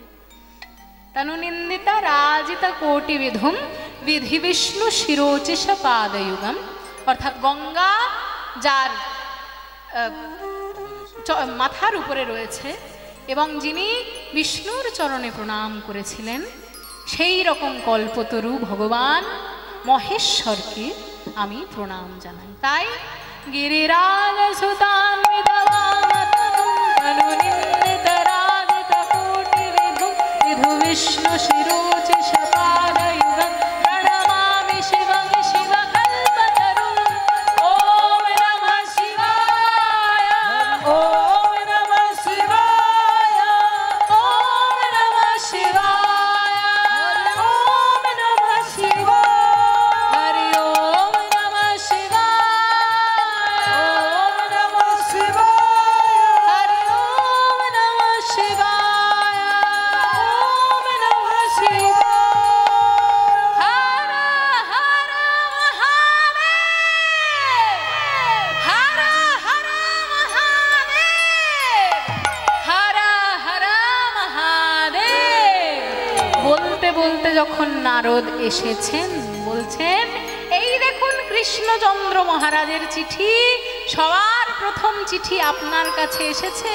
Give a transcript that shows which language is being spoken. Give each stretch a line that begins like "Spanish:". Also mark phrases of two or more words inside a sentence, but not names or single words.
Sanskrit: তনু নিন্দিতা রাজিত কোটি বিধুম বিধি বিষ্ণু শিরোচিষ পাদযুগম,
Bangla: অর্থাৎ গঙ্গা যার মাথার উপরে রয়েছে এবং যিনি বিষ্ণুর চরণে প্রণাম করেছিলেন, সেই রকম কল্পতরু ভগবান মহেশ্বরকে আমি প্রণাম জানাই।
Sanskrit: তাই গিরিরাজ সুতান্বিত বামতনুম তনু নিন্দিত রাজিত কোটি বিধুম বিধু বিষ্ণু শিরোচিষ পাদযুগম প্রণমামি শিবং শিবকল্পতরুম। ওম নমঃ শিবায়, ওম নমঃ শিবায়, ওম নমঃ শিবায়, ওম নমঃ শিবায়, হরি ওম নমঃ শিবায়, ওম নমঃ শিবায়, হরি ওম নমঃ শিবায়, ওম নমঃ শিবায়। হর হর মহাদেব, হর হর মহাদেব, হর হর মহাদেব।
Bangla: বলতে বলতে যখন নারদ এসেছেন, বলছেন এই দেখুন কৃষ্ণচন্দ্র মহারাজের চিঠি, সবার প্রথম চিঠি আপনার কাছে এসেছে।